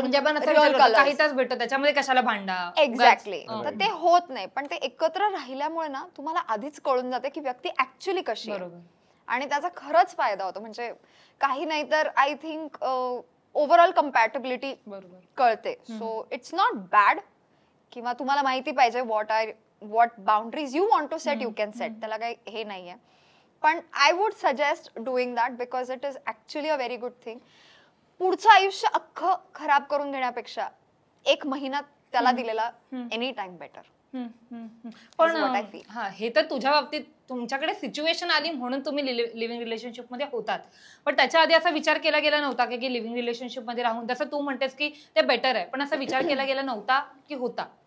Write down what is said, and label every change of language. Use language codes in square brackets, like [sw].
[mr] म्हणजे आपण काही तास भेटतो, त्याच्यामध्ये कशाला भांडा. [en] Exactly. [mr] तर ते होत नाही, पण ते एकत्र राहिल्यामुळे ना तुम्हाला आधीच कळून जाते की व्यक्ती ऍक्च्युअली कशी आहे, आणि त्याचा खरंच फायदा होतो. म्हणजे काही नाही तर [en] I think overall compatibility [mr] कळते. [en] So it's not bad. [mr] किंवा तुम्हाला माहिती पाहिजे [en] what boundaries you want to set, you can set. [mr] त्याला काही हे नाहीये, पण [en] I would suggest doing that because it is actually a very good thing. [mr] पुढचं आयुष्य अख्खं खराब करून देण्यापेक्षा 1 महिना त्याला दिलेला [en] Any time better. [mr] पण हा, हे तर तुझ्या बाबतीत तुमच्याकडे सिच्युएशन आली म्हणून तुम्ही लिव्हिंग रिलेशनशिप मध्ये होतात, पण त्याच्या आधी असा विचार केला गेला नव्हता की लिव्हिंग रिलेशनशिप मध्ये राहून, जसं तू म्हणतेस की ते बेटर आहे, पण असा विचार केला गेला नव्हता की होता?